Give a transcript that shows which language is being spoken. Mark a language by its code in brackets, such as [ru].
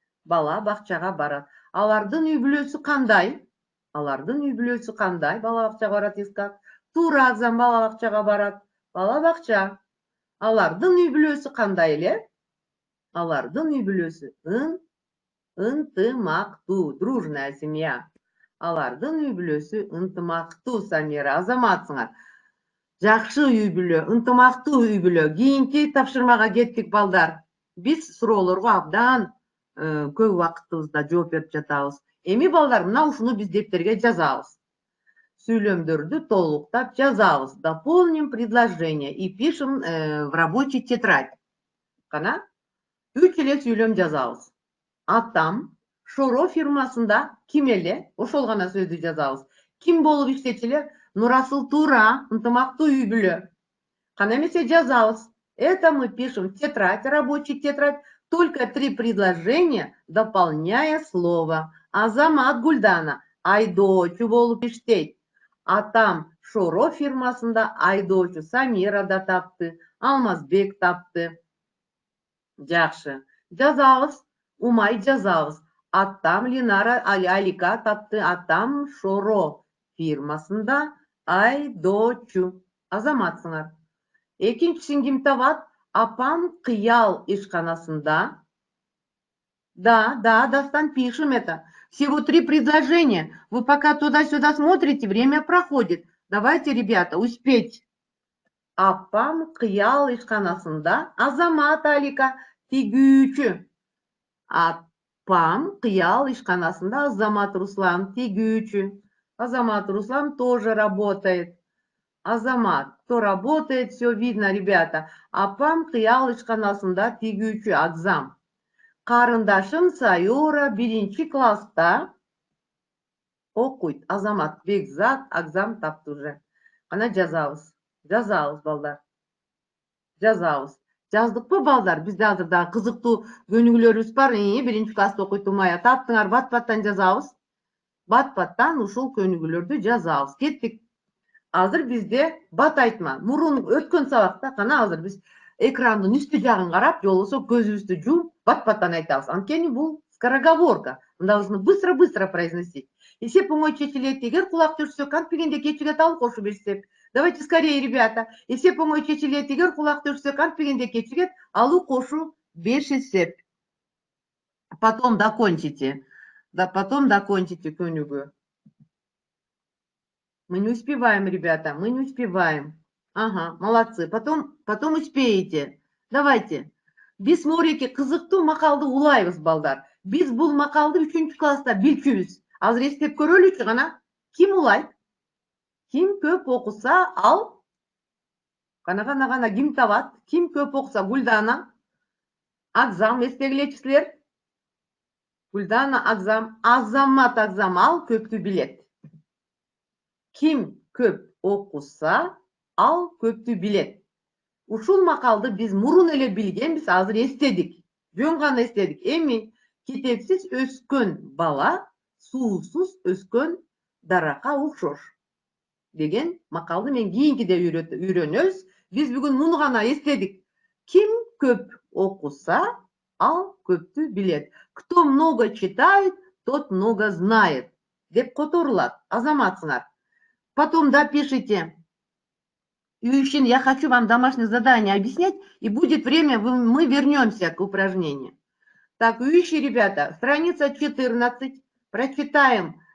[ky] Алардын үй бүлөсү кандай? Бала бакчага барат Искак. Тура, Акзам, бала бакчага барат. Бала бакча. Алардын үй бүлөсү кандай эле? Алардын үй бүлөсү ынтымактуу, [ru] дружная семья. [ky] Алардын үй бүлөсү ынтымактуу, Самира. Азаматсыңар. Жакшы үй бүлө, ынтымактуу үй бүлө. Кийинки тапшырмага кеттик, балдар. Биз суроолорго абдан көп убактыбызда жооп берип жатабыз. Эми балдар, мына ушуну биз дептерге жазабыз. Сүйлөмдөрдү толуктап жазабыз. [ru] Дополним предложение и пишем в рабочий тетрадь. [ky] Кана 3 эле сүйлөм жазабыз. Атам Шоро фирмасында ким эле? Ошол гана сөздү жазабыз. Ким болуп иштечү? Нурасыл, тура, ынтымактуу үй бүлө. Кана эмесе жазабыз. [ru] Это мы пишем в тетрадь, рабочий тетрадь, только 3 предложения, дополняя слово. [ky] Азамат Гульдана айдоочу болуп иштейт. Атам Шоро фирмасында айдоочу Самира да тапты, Алмазбек тапты. Жакшы. Жазабыз, умай жазабыз. Атам Линара Алика тапты, атам Шоро фирмасында айдоочу. Азаматсыңар. Экинчисин ким табат? Апам Кыял ишканасында. [ru] Да, Дастан, пишем это. Всего 3 предложения. Вы пока туда-сюда смотрите, время проходит. Давайте, ребята, успеть. [ky] Апам Кыял ишканасында. Азамат Алика, тигүүчү. Апам Кыял ишканасында. Азамат Руслан, тигүүчү. [ru] Азамат Руслан тоже работает. Азамат, кто работает, все видно, ребята. [ky] Апам Кыял ишканасында тигүүчү. Акзам. Карындашым Сайора 1 класста окуйт. Азамат, Бекзат, Акзам тапты уже. Кана жазабыз. Жазабыз, балдар. Жазабыз. Жаздыкпы, балдар? Бизде азыр дагы кызыктуу көнүгүүлөрүбүз бар. 1 класста окуйт Умая. Таптыңар, бат-баттан жазабыз. Бат-баттан ушул көнүгүүлөрдү жазабыз. Кеттик. Азыр бизде бат айтма. Мурун өткөн сабакта кана азыр биз экрандын үстү жагын карап, же болбосо көзүбүздү жууп, бат-баттан айтабыз. Анткени бул скороговорка. [ru] Мында нужно быстро-быстро произносить. [ky] Эсеп оңой чечилет. Эгер кулак түрсөк, антпегенде кечигет ал кошуп эсеп. [ru] Давайте скорее, ребята. [ky] Эсеп оңой чечилет. Эгер кулак түрсөк, антпегенде кечигет алуу кошу 5 эсеп. [ru] Потом докончите. Да, потом докончите көнүгүү. Мы не успеваем, ребята, мы не успеваем. Ага, молодцы. Потом успеете. Давайте. [ky] Биз мореке кызыктуу макалды улайбыз, балдар. Биз бул макалды 3 класста билчүбүз. Азыр эстеп көрөлүчү гана. Ким улайт? Ким көп окуса ал? Кана ким табат? Ким көп окуса? Гульдана. Акзам, эстегилечи силер? Гульдана, Акзам. Азамат Акзам ал көптү билет. Ким көп окуса, ал көптү билет. Ушул макалды биз мурун эле билгенбиз, азыр эстедик. Жөн гана эстедик. Эми китепсиз өскөн бала суусуз өскөн даракка окшош деген макалды мен кийинкиде үйрөнөбүз. Биз бүгүн муну гана эстедик. Ким көп окуса, ал көптү билет. [ru] Кто много читает, тот много знает [ky] деп которулат. Азаматсыңар. [ru] Потом допишите. Юйшин, я хочу вам домашнее задание объяснять, и будет время, мы вернемся к упражнению. Так, Юйши, ребята, страница 14. Прочитаем